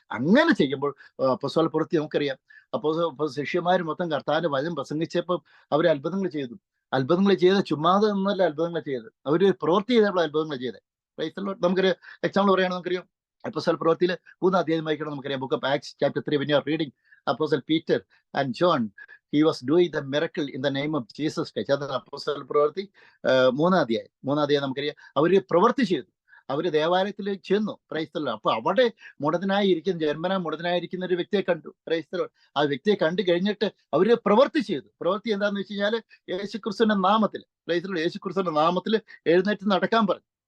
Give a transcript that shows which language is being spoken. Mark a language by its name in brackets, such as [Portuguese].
[Malayalam] അങ്ങനെ ചെയ്യുമ്പോൾ അപ്പോസ്തല പ്രവൃത്തി നമുക്കറിയാം. അപ്പോൾ ശിഷ്യന്മാർ മൊത്തം കർത്താവിന്റെ വചനം പ്രസംഗിച്ചപ്പോൾ അവർ അത്ഭുതങ്ങൾ ചെയ്തു. അത്ഭുതങ്ങൾ ചെയ്ത് ചുമ്മാതെ ഒന്നല്ല അത്ഭുതങ്ങൾ ചെയ്ത്, അവർ പ്രവൃത്തി ചെയ്തപ്പോൾ അത്ഭുതങ്ങൾ ചെയ്ത്. [English] Praise the Lord. [Malayalam] നമുക്കൊരു എക്സാമ്പിൾ പറയുകയാണെങ്കിൽ നമുക്കറിയാം. അപ്പോസ്തല പ്രവൃത്തിയിൽ 3 അധ്യായം വായിക്കണം. നമുക്കറിയാം. [English] Book of Acts chapter 3 when you are reading Apostle Peter and John, he was doing the miracle in the name of Jesus Christ. [Malayalam] അതാണ് അപ്പോസ്തല പ്രവൃത്തി 3 അധ്യായം നമുക്കറിയാം. അവര് പ്രവൃത്തി ചെയ്തു. അവര് ദേവാലയത്തിലേക്ക് ചെന്നു. [English] Praise the Lord. [Malayalam] അപ്പൊ അവിടെ ജന്മനാ മുടന്തനായിരിക്കുന്ന ഒരു വ്യക്തിയെ കണ്ടു. Praise the Lord. ആ വ്യക്തിയെ കണ്ടു കഴിഞ്ഞിട്ട് അവര് പ്രവൃത്തി ചെയ്തു. പ്രവൃത്തി എന്താന്ന് വെച്ച് കഴിഞ്ഞാൽ യേശുക്രിസ്തുവിന്റെ നാമത്തിൽ, [English] praise the Lord, [Malayalam] യേശുക്രിസ്തുവിന്റെ നാമത്തിൽ എഴുന്നേറ്റ് നടക്കാൻ പറഞ്ഞു.